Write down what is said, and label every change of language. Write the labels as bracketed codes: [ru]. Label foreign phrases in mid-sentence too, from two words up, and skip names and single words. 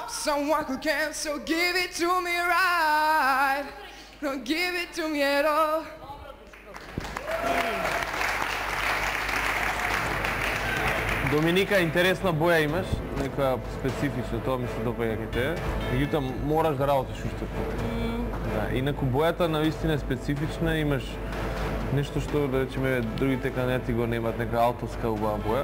[en] someone who can, so give it to me right. Don't give it to me at all. [mk] Доминика, интересна боја имаш, нека специфична, тоа ми се допаѓа кај тебе. Меѓутоа мораш да работиш уште повеќе. Да, инаку бојата навистина е специфична, имаш нешто што да речеме другите кандидати го немаат, нека авторска убава боја.